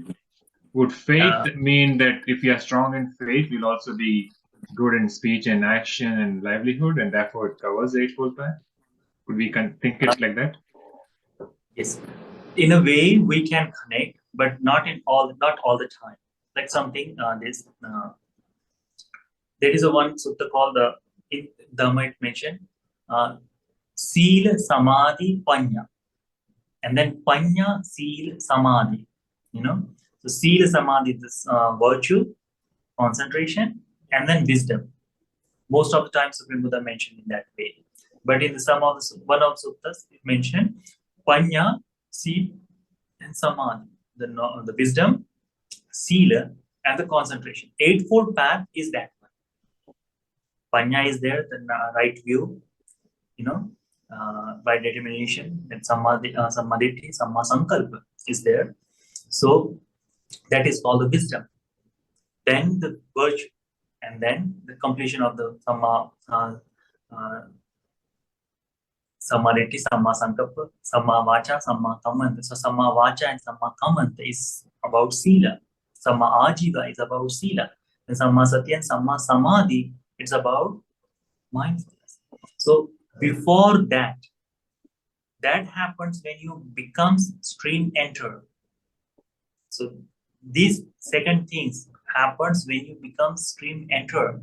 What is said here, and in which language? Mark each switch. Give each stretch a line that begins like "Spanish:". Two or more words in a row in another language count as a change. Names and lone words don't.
English: Would faith mean that if we are strong in faith, we'll also be good in speech and action and livelihood, and therefore it covers the Eightfold Path? Would we think it like that? Yes, in a way we can connect, but not all the time. Like something there is a one sutta called in Dhamma it mentioned
Pali: Sila Samadhi Panya,
English: and then
Pali: Panya Sila Samadhi.
English: So
Pali: Sila Samadhi
English: is this virtue, concentration, and then wisdom. Most of the time Supreme Buddha mentioned in that way. But in one of suttas, it mentioned
Pali: Panya, Sila,
English: and Samadhi, the wisdom, Sila, and the concentration. Eightfold Path is that one. Panya is there, the right view, by determination, and Samadhi,
Pali: Samma Sankalpa
English: is there. So that is called the wisdom. Then the virtue, and then the completion of the
Pali: Samma Samadhi, Samma Sankalpa, Samma Vacha, Samma Kammanta.
English: So
Pali: Samma Vacha
English: and
Pali: Samma Kammanta
English: is about Sila.
Pali: Samma Ajiva
English: is about Sila. And
Pali: Samma Sati
English: and
Pali: Samma Samadhi,
English: it's about mindfulness. So before that, that happens when you become stream enter. So these second things happens when you become stream enter.